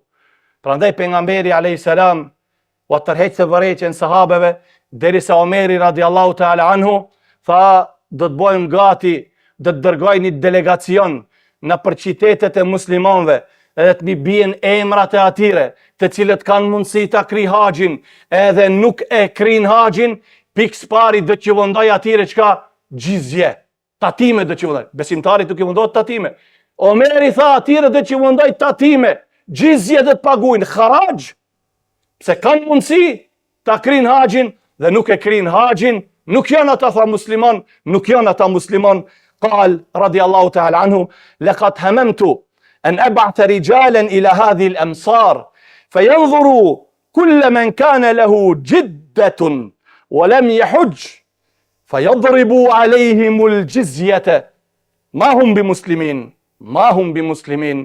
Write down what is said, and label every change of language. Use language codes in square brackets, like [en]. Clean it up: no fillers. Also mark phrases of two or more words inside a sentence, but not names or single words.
[sq] Prandaj pejgamberi [ar] عليه السلام [sq] u tërheq të vërejtjen sahabeve, derisa Omeri [ar] رضي الله تعالى عنه [sq] tha, do të bojmë gati, do të dërgoj një delegacion në për qytetet e muslimanëve, edhe të mi bien emrat e atyre, të cilët kanë mundësi ta kri haxhin, edhe nuk e krin haxhin, pikës pari do t'ju vendoj atyre çka gjizje, tatime do t'ju vendoj. Besimtarit nuk i vendoj tatime. Omeri tha atyre do t'ju vendoj tatime, gjizje do të paguajnë, haraj, pse kanë mundësi ta krin haxhin dhe nuk e krin haxhin, nuk janë ata tha musliman, nuk janë ata musliman. [ar] قال رضي الله تعالى عنه: لقد هممت أن أبعث رجالا إلى هذه الأمصار فينظروا كل من كان له جدة ولم يحج فيضربوا عليهم الجزية ما هم بمسلمين.